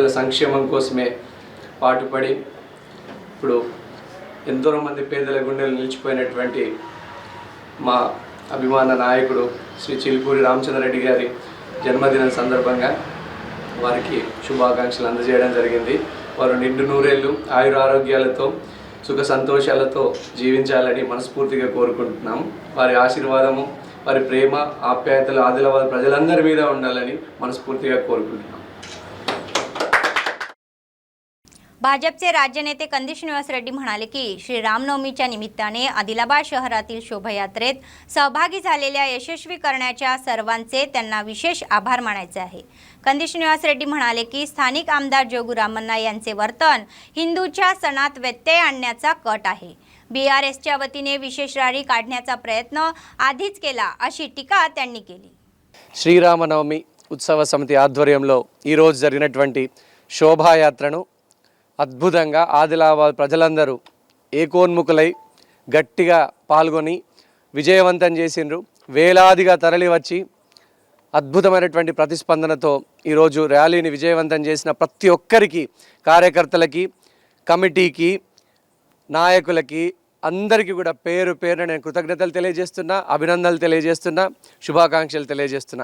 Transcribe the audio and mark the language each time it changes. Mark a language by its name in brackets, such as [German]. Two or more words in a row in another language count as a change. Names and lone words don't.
[Telugu] సంక్షేమం కోసమే పాటుపడి ఇప్పుడు ఎంతోమంది పేదల గుండెలు నిలిచిపోయినటువంటి మా అభిమాన నాయకుడు శ్రీ చిలుకూరి రామచంద్రరెడ్డి గారి జన్మదినం సందర్భంగా వారికి శుభాకాంక్షలు అందజేయడం జరిగింది. వారు నిండు నూరేళ్ళు ఆయురారోగ్యాలతో సుఖ సంతోషాలతో జీవించాలని మనస్ఫూర్తిగా కోరుకుంటున్నాం. వారి ఆశీర్వాదము, వారి ప్రేమ, ఆప్యాయతలు ఆదిలాబాద్ ప్రజలందరి మీద ఉండాలని మనస్ఫూర్తిగా కోరుకుంటున్నాం. [Marathi] भाजपचे राज्य नेते कंदी श्रीनिवास रेड्डी म्हणाले की श्री रामनवमीच्या निमित्ताने आदिलाबाद शहरातील शोभायात्रेत सहभागी झालेल्या यशस्वी करण्याच्या सर्वांचे त्यांना विशेष आभार मानायचे आहे. कंदी श्रीनिवास रेड्डी म्हणाले की स्थानिक आमदार जोगू रामण्णा यांचे वर्तन हिंदूच्या सणात व्यत्यय आणण्याचा कट आहे. BRSच्या वतीने विशेष रॅली काढण्याचा प्रयत्न आधीच केला अशी टीका त्यांनी केली. [Telugu] శ్రీరామనవమి ఉత్సవ సమితి ఆధ్వర్యంలో ఈరోజు జరిగినటువంటి శోభాయాత్రను అద్భుతంగా ఆదిలాబాద్ ప్రజలందరూ ఏకోన్ముఖులై గట్టిగా పాల్గొని విజయవంతం చేసిండ్రు. వేలాదిగా తరలి వచ్చి అద్భుతమైనటువంటి ప్రతిస్పందనతో ఈరోజు ర్యాలీని విజయవంతం చేసిన ప్రతి ఒక్కరికి, కార్యకర్తలకి, కమిటీకి, నాయకులకి అందరికీ కూడా పేరు పేరున నేను కృతజ్ఞతలు తెలియజేస్తున్నా, అభినందనలు తెలియజేస్తున్నా, శుభాకాంక్షలు తెలియజేస్తున్నా.